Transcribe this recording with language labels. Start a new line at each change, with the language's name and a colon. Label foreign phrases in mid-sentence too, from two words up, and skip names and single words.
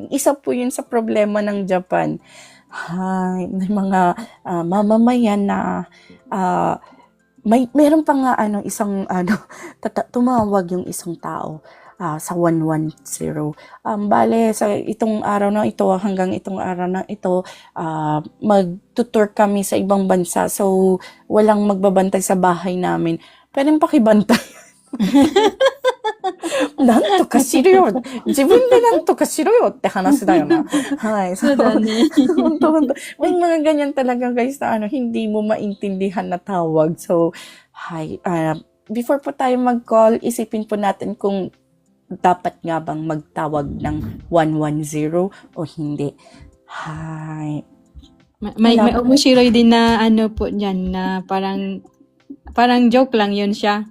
Filipino: Isa po yun sa problema ng Japan. May mga mamamayan na meron pa nga isang tumawag yung isang tao sa 110. Bale, sa itong araw na ito, hanggang itong araw na ito, mag-tutor kami sa ibang bansa. So, walang magbabantay sa bahay namin. Pwedeng pakibantay.
Japanese: なんとかしろよ。自分でなんとかしろよって話だよな。はい。そうだね。
Filipino: 本当。May mga ganyan talaga guys na hindi mo maintindihan na tawag.
English: So, hi.
Filipino: Before po tayo mag-call, isipin po natin kung dapat nga bang magtawag ng 110 o hindi. Hi. May umushiroy din na po dyan na parang joke lang yun siya.